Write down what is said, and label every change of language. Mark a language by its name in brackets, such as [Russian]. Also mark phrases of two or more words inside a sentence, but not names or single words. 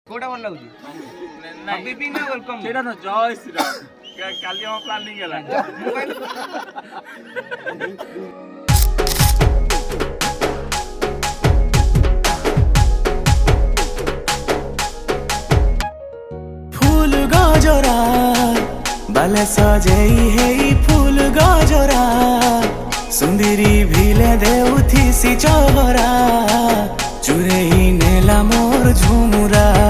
[Odia] କୋଟା ଭଲ ଲାଗୁଛି ନାଇଁ ହବିବି ନା ୱେଲକମ୍ ସେଇଟା ନା ଜୟ ଶ୍ରୀରାମ କାଲି ଆମ ପ୍ଲାନିଂ ହେଲା ଫୁଲ ଗଜରା ବାଲେ ସଜେଇ ହେଇ ଫୁଲ ଗଜରା ସୁନ୍ଦରୀ ଭିଲେ ଦେଉଥିସି ଚହରା ଚୁରେଇ ନେଲା ମୋର ଝୁମୁରା